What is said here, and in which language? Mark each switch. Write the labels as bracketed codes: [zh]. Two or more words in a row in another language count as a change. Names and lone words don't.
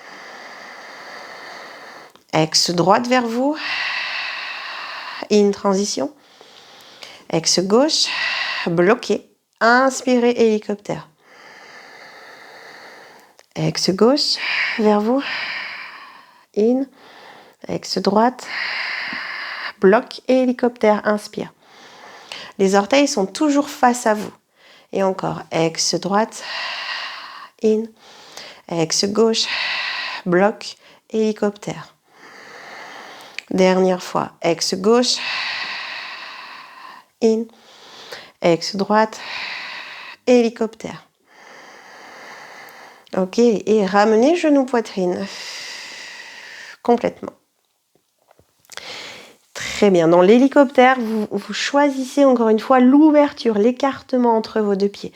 [fr] Ex droite vers vous. In, transition. Ex gauche. Bloqué. Inspirez, hélicoptère. Ex gauche vers vous. In. Ex droite. Bloc et hélicoptère. Inspire. Les orteils sont toujours face à vous. Et encore. Ex droite. In. Ex gauche. Bloc. Hélicoptère. Dernière fois. Ex gauche. In. Ex droite. Hélicoptère. Ok. Et ramenez genou poitrine. Complètement. Très bien. Dans l'hélicoptère, vous choisissez encore une fois l'ouverture, l'écartement entre vos 2 pieds.